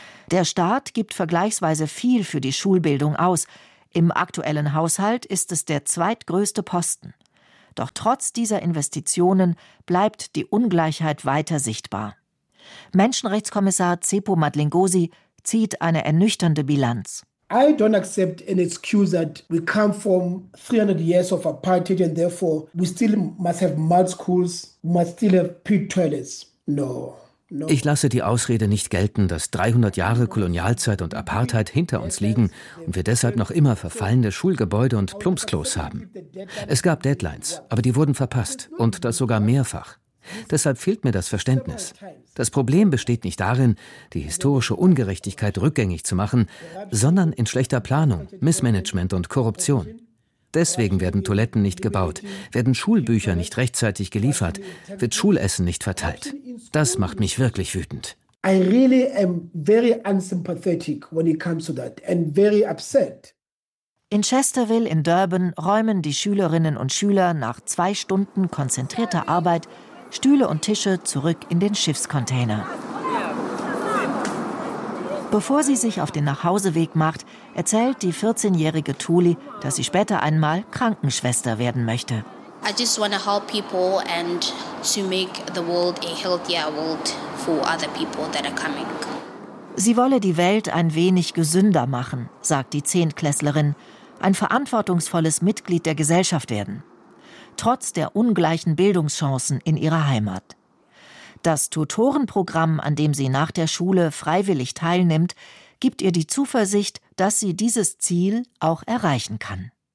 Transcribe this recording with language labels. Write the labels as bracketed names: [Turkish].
[German] Der Staat gibt vergleichsweise viel für die Schulbildung aus. Im aktuellen Haushalt ist es der zweitgrößte Posten. Doch trotz dieser Investitionen bleibt die Ungleichheit weiter sichtbar. Menschenrechtskommissar Tsepo Madlingozi zieht eine ernüchternde Bilanz. [English] I don't accept an excuse that we come from 300 years of apartheid and therefore we still must have mud schools, must still have pit toilets. No. [German] Ich lasse die Ausrede nicht gelten, dass 300 Jahre Kolonialzeit und Apartheid hinter uns liegen und wir deshalb noch immer verfallende Schulgebäude und Plumpsklos haben. Es gab Deadlines, aber die wurden verpasst und das sogar mehrfach. Deshalb fehlt mir das Verständnis. Das Problem besteht nicht darin, die historische Ungerechtigkeit rückgängig zu machen, sondern in schlechter Planung, Missmanagement und Korruption. Deswegen werden Toiletten nicht gebaut, werden Schulbücher nicht rechtzeitig geliefert, wird Schulessen nicht verteilt. Das macht mich wirklich wütend. [English] I really am very unsympathetic when it comes to that and very upset. [German] In Chesterville in Durban räumen die Schülerinnen und Schüler nach 2 Stunden konzentrierter Arbeit Stühle und Tische zurück in den Schiffscontainer. Bevor sie sich auf den Nachhauseweg macht, erzählt die 14-jährige Tuli, dass sie später einmal Krankenschwester werden möchte. [English] I just want to help people and to make the world a healthier world for other people that are coming. [German] Sie wolle die Welt ein wenig gesünder machen, sagt die Zehntklässlerin, ein verantwortungsvolles Mitglied der Gesellschaft werden, trotz der ungleichen Bildungschancen in ihrer Heimat. Das Tutorenprogramm, an dem sie nach der Schule freiwillig teilnimmt, gibt ihr die Zuversicht, dass sie dieses Ziel auch erreichen kann.